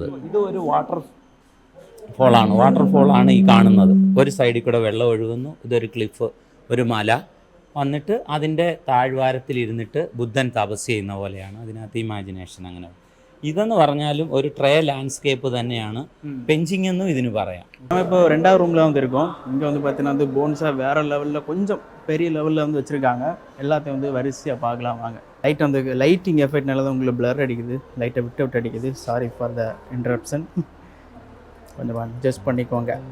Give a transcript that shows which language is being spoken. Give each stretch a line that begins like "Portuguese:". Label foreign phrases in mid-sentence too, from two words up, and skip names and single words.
Malayalam: ഇത് ഒരു വാട്ടർഫോളാണ് ഈ കാണുന്നത്. ഒരു സൈഡിൽ കൂടെ വെള്ളം ഒഴുകുന്നു. ഇതൊരു ക്ലിഫ്, ഒരു മല വന്നിട്ട് അതിൻ്റെ താഴ്വാരത്തിലിരുന്നിട്ട് ബുദ്ധൻ തപസ് ചെയ്യുന്ന പോലെയാണ് അതിനകത്ത് ഇമാജിനേഷൻ. അങ്ങനെ ഇതെന്ന് പറഞ്ഞാലും ഒരു
English: tray landscape
Malayalam: തന്നെയാണ്. பெஞ்சிங் எന്നും ഇതിന് പറയാം.
Tamil: நம்ம இப்போ 2வது ரூமில் வந்து இருக்கோம். இங்கே வந்து பார்த்தீங்கன்னா வந்து போன்ஸாக வேறு லெவலில் கொஞ்சம் பெரிய லெவலில் வந்து வச்சுருக்காங்க. எல்லாத்தையும் வந்து வரிசையாக பார்க்கலாம் வாங்க. லைட் வந்து லைட்டிங் எஃபெக்ட்னால தான் உங்களுக்கு பிளர் அடிக்குது, லைட்டை விட்டு அடிக்குது.
English: sorry for the interruption,
Tamil: கொஞ்சம் அட்ஜஸ்ட் பண்ணிக்கோங்க.